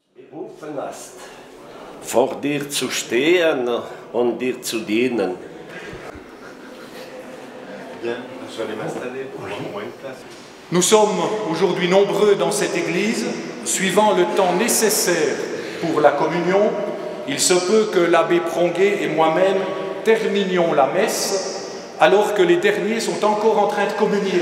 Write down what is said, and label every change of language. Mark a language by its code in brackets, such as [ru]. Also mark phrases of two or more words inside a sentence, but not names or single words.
[de] berufen hast, vor dir zu stehen und dir zu dienen. [fr] Nous sommes aujourd'hui nombreux dans cette église, suivant le temps nécessaire pour la communion. Il se peut que l'abbé Pronguet et moi-même terminions la messe alors que les derniers sont encore en train de communier.